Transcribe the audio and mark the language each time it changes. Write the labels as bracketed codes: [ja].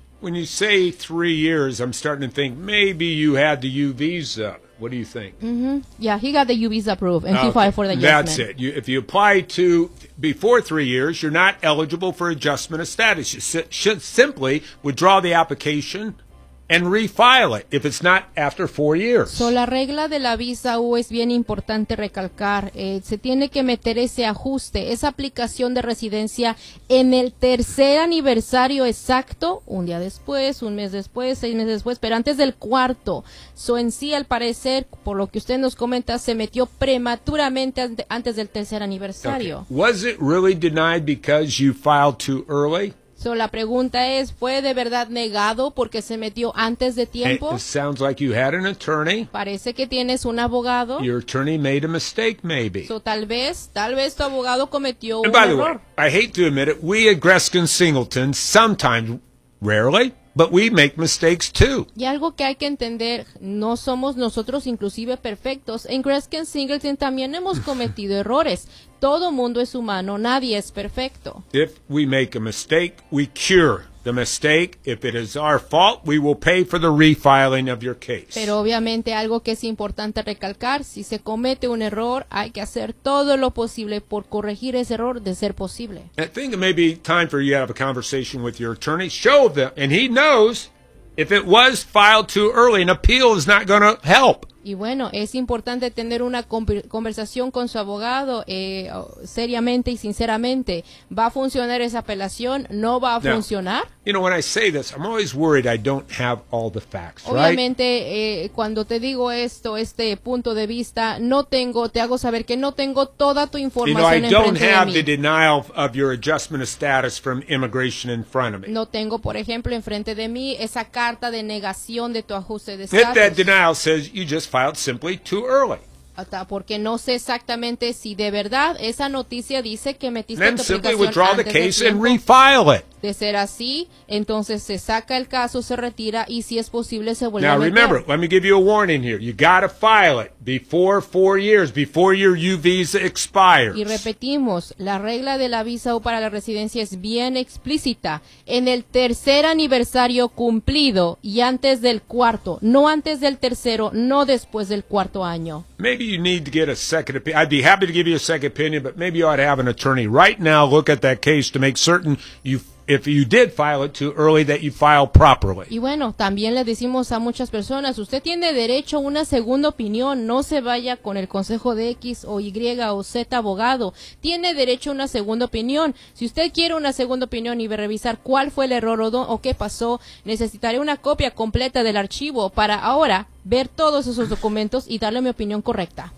[en] When you say 3 years, I'm starting to think maybe you had the U visa. What do you think? Mm-hmm. Yeah, he got the U visa approved, and he filed for the adjustment. That's it. If you apply to before 3 years, you're not eligible for adjustment of status. You should simply withdraw the application and refile it if it's not after 4 years. [es] So la regla de la visa U es bien importante recalcar. Se tiene que meter ese ajuste, esa aplicación de residencia en el tercer aniversario exacto, un día después, un mes después, 6 meses después, pero antes del cuarto. So en sí, al parecer, por lo que usted nos comenta, se metió prematuramente antes del tercer aniversario. Okay. [en] Was it really denied because you filed too early? [es] So, la pregunta es, ¿fue de verdad negado porque se metió antes de tiempo? [en] It sounds like you had an attorney. [es] Parece que tienes un abogado. [en] Your attorney made a mistake, maybe. [es] So, tal vez tu abogado cometió [en] and And by the way, I hate to admit it, we at Greskin Singleton sometimes, rarely, but we make mistakes too. [es] Y algo que hay que entender, no somos nosotros inclusive perfectos. En Greskin Singleton también hemos cometido errores. Todo mundo es humano, nadie es perfecto. [en] If we make a mistake, we cure the mistake. If it is our fault, we will pay for the refiling of your case. [es] Pero obviamente algo que es importante recalcar, si se comete un error, hay que hacer todo lo posible por corregir ese error de ser posible. [en] I think it may be time for you to have a conversation with your attorney. Show them, and he knows if it was filed too early, an appeal is not going to help. [es] Y bueno, es importante tener una conversación con su abogado seriamente y sinceramente. ¿Va a funcionar esa apelación? ¿No va a funcionar? [en] You know, when I say this, I'm always worried I don't have all the facts, right? [es] Obviamente, cuando te digo esto, este punto de vista, te hago saber que no tengo toda tu información enfrente de mí. [en] You know, I don't have the denial of your adjustment of status from immigration in front of me. [es] No tengo, por ejemplo, enfrente de mí esa carta de negación de tu ajuste de [en] status. If that denial says you just filed simply too early. [es] Porque no sé exactamente si de verdad esa noticia dice que metiste tu aplicación antes de tiempo. [en] Then simply withdraw the case and refile it. [es] De ser así, entonces se saca el caso, se retira y si es posible se vuelve [en] now, [es] a meter. [en] Remember, let me give you a warning here. You got to file it before 4 years, before your U visa expires. [es] Y repetimos, la regla de la visa U para la residencia es bien explícita. En el tercer aniversario cumplido y antes del cuarto, no antes del tercero, no después del cuarto año. [en] Maybe you need to get a second opinion. I'd be happy to give you a second opinion, but maybe you ought to have an attorney right now look at that case to make certain if you did file it too early, that you file properly. [es] Y bueno, también le decimos a muchas personas, usted tiene derecho a una segunda opinión, no se vaya con el consejo de X o Y o Z abogado. Tiene derecho a una segunda opinión. Si usted quiere una segunda opinión y ve revisar cuál fue el error o qué pasó, necesitaré una copia completa del archivo para ahora ver todos esos documentos y darle mi opinión correcta.